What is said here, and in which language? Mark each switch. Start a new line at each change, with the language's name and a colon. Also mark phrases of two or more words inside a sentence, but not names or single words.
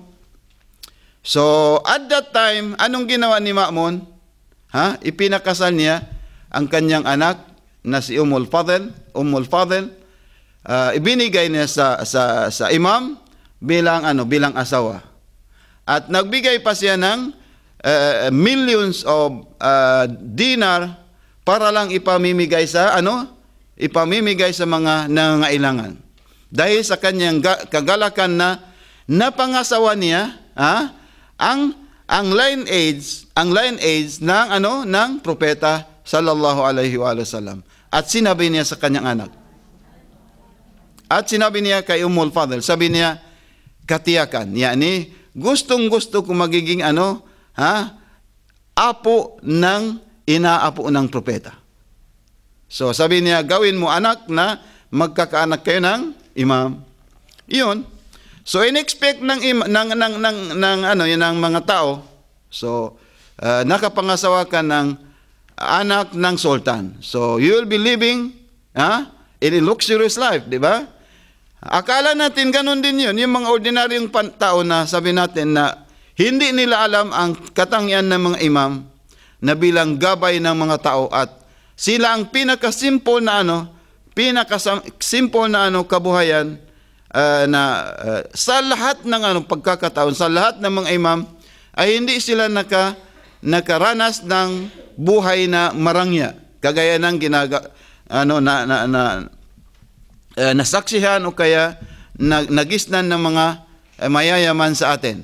English: So, at that time,
Filipino: anong ginawa ni Ma'mun? Ipinakasal niya ang kanyang anak na si Ummul Fadl. Ibinigay niya sa imam bilang asawa. At nagbigay pa siya ng
English: millions of
Filipino: dinar para lang ipamimigay sa mga nangangailangan. Dahil sa kanyang kagalakan na napangasawa niya ang lineage ng propeta
Arabic: صلى الله عليه وسلم.
Filipino: At sinabi niya sa kanyang anak. At sinabi niya kay Ummul Fadl, sabi niya, katiyakan, yani gustong-gusto ko magiging apo ng inaapo ng propeta. So sabi niya, gawin mo anak na magkakaanak kayo ng imam. Iyon. So in-expect ng mga tao, so nakapangasawa ka ng anak ng sultan.
English: So you will be living in a luxurious life,
Filipino: di ba? Akala natin ganun din yun. Yung mga ordinaryong tao na sabi natin na hindi nila alam ang katangian ng mga imam na bilang gabay ng mga tao at sila ang pinakasimple na kabuhayan sa lahat ng pagkakataon, sa lahat ng mga imam ay hindi sila nakaranas ng buhay na marangya kagaya ng nasaksihan o kaya nagisnan ng mga mayayaman sa atin.